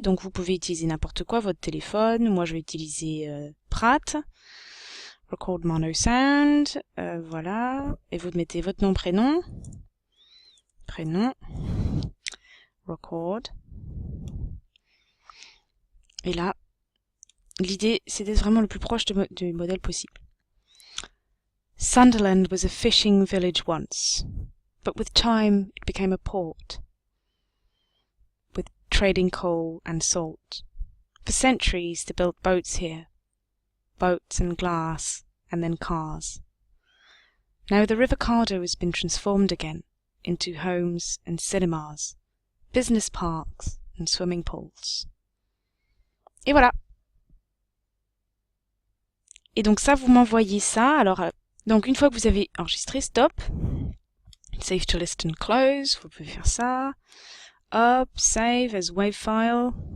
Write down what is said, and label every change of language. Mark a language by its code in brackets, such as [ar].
[fr] Donc vous pouvez utiliser n'importe quoi, votre téléphone. Moi je vais utiliser Pratt, Record Mono Sound, voilà, et vous mettez votre nom, prénom, Record. Et là, l'idée c'est d'être vraiment le plus proche du modèle possible. [en] Sunderland was a fishing village once. But with time it became a port, with trading coal and salt. For centuries they built boats here, boats and glass, and then cars. Now the River Cardo has been transformed again into homes and cinemas, business parks and swimming pools. [fr] Et voilà. Et donc ça, vous m'envoyez ça. Alors, donc une fois que vous avez enregistré, stop. [en] Save to list and close, [fr] vous pouvez faire ça. Hop, [en] save as wave file.